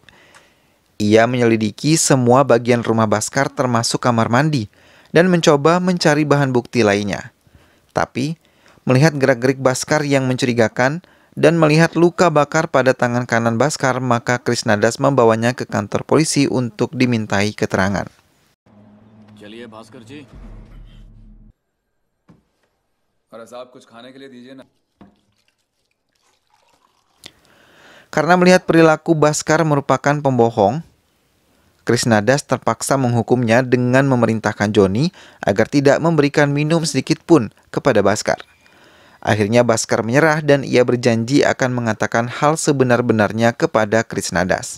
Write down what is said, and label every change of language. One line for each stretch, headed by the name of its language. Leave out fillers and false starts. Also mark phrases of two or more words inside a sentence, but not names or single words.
Indonesian: Ia menyelidiki semua bagian rumah Bhaskar termasuk kamar mandi dan mencoba mencari bahan bukti lainnya. Tapi, melihat gerak-gerik Bhaskar yang mencurigakan dan melihat luka bakar pada tangan kanan Bhaskar, maka Krishnadas membawanya ke kantor polisi untuk dimintai keterangan.
Hindi: चलिए भास्कर जी और साहब कुछ खाने के लिए दीजिए ना।
Indonesian: Karena melihat perilaku Bhaskar merupakan pembohong, Krishnadas terpaksa menghukumnya dengan memerintahkan Joni agar tidak memberikan minum sedikit pun kepada Bhaskar. Akhirnya Bhaskar menyerah dan ia berjanji akan mengatakan hal sebenar-benarnya kepada Krishnadas.